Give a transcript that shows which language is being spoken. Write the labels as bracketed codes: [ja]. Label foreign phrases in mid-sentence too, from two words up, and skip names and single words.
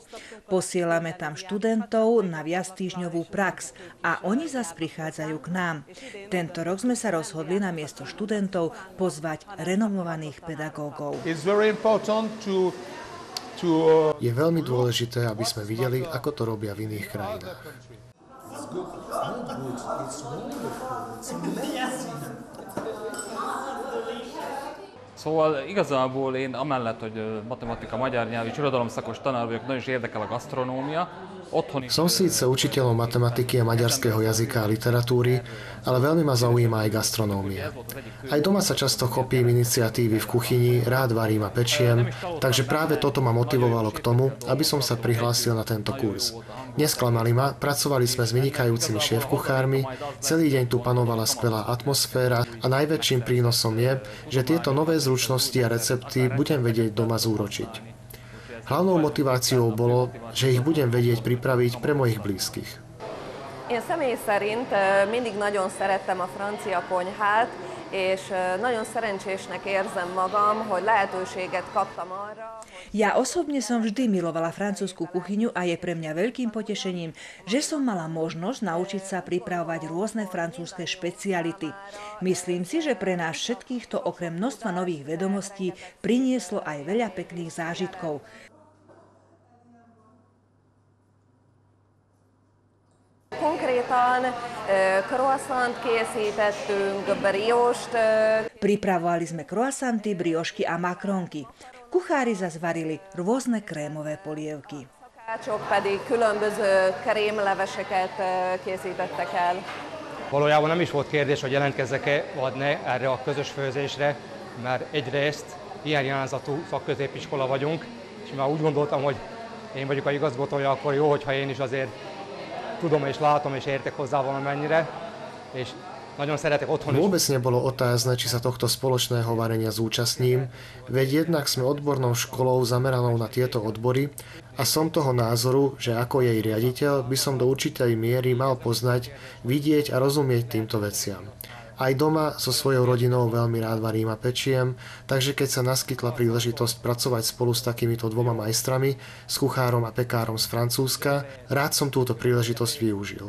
[sk] Posielame tam študentov na viactýždňovú prax a oni zas prichádzajú k nám. Tento rok sme sa rozhodli na miesto študentov pozvať renomovaných pedagógov. Je veľmi dôležité, aby sme videli, ako to robia v iných krajinách. [hu] Szóval igazából én amellett, hogy matematika, magyar nyelv és irodalomszakos tanár vagyok, nagyon is érdekel a gasztronómia. [sk] Som síce učiteľom matematiky a maďarského jazyka a literatúry, ale veľmi ma zaujíma aj gastronómia. Aj doma sa často chopím iniciatívy v kuchyni, rád varím a pečiem, takže práve toto ma motivovalo k tomu, aby som sa prihlásil na tento kurz. Nesklamali ma, pracovali sme s vynikajúcimi šéfkuchármi, celý deň tu panovala skvelá atmosféra a najväčším prínosom je, že tieto nové zručnosti a recepty budem vedieť doma zúročiť. Hlavnou motiváciou bolo, že ich budem vedieť pripraviť pre mojich blízkych. [hu] Én személy szerint mindig nagyon szerettem a francia konyhát, és nagyon szerencsésnek érzem magam, hogy lehetőséget kaptam arra. [sk] Ja osobne som vždy milovala francúzsku kuchyňu a je pre mňa veľkým potešením, že som mala možnosť naučiť sa pripravovať rôzne francúzske špeciality. Myslím si, že pre nás všetkých to okrem množstva nových vedomostí prinieslo aj veľa pekných zážitkov. [hu] Konkrétan croissant készítettünk, briost. [sk] Pripravovali sme croissanty, briošky a makronky. Kuchári zas varili rôzne krémové polievky. [hu] Szakácsok pedig különböző krémleveseket készítettek el. Valójában nem is volt kérdés, hogy jelentkezzek-e vagy ne erre a közös főzésre, mert egyrészt ilyen irányzatú szakközépiskola vagyunk, és már úgy gondoltam, hogy én vagyok a igazgatója, akkor jó, hogyha én is azért tudom és látom és értek hozzá valamennyire, és nagyon szeretek otthon is. [sk] Vôbec nebolo otázne, či sa tohto spoločného varenia zúčastním, veď jednak sme odbornou školou zameranou na tieto odbory a som toho názoru, že ako jej riaditeľ by som do určitej miery mal poznať, vidieť a rozumieť týmto veciam. Aj doma so svojou rodinou veľmi rád varím a pečiem, takže keď sa naskytla príležitosť pracovať spolu s takýmito dvoma majstrami, s kuchárom a pekárom z Francúzska, rád som túto príležitosť využil.